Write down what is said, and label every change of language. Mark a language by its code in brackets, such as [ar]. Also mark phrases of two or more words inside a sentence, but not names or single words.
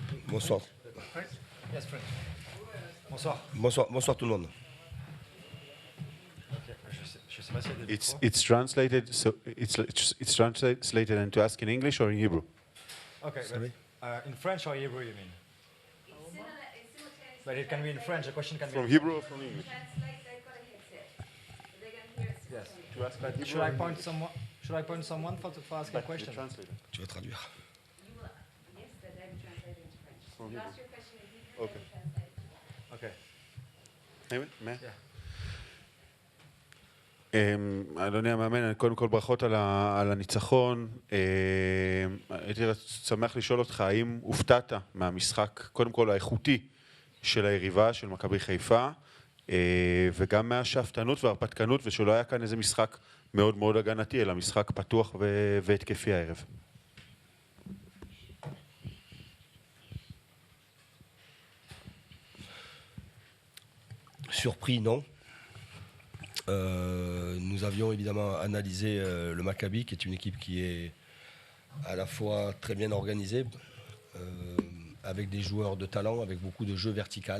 [fr] Bonsoir. [en] Yes, French. Bonsoir. [fr] Bonsoir tout le monde. Je sais pas s'il y a des [en] It's translated, so it's translated and to ask in English or in Hebrew. Okay, Sorry? in French or Hebrew, you mean? But it can be in French. The question can be From in Hebrew or from English? Yes. To ask about Should I point someone? Should I point someone for asking a question? [fr] Tu vas traduire. [en] Okay. Okay. Yeah. [he] אדוני המאמן, קודם כל ברכות על הניצחון. הייתי שמח לשאול אותך, האם הופתעת מהמשחק, קודם כל האיכותי של היריבה, של מכבי חיפה, וגם מהשאפתנות וההרפתקנות, ושלא היה כאן איזה משחק מאוד מאוד הגנתי, אלא משחק פתוח והתקפי הערב. [fr] Surpris, non. Nous avions évidemment analysé le Maccabi, qui est une équipe qui est à la fois très bien organisée, avec des joueurs de talent, avec beaucoup de jeux vertical.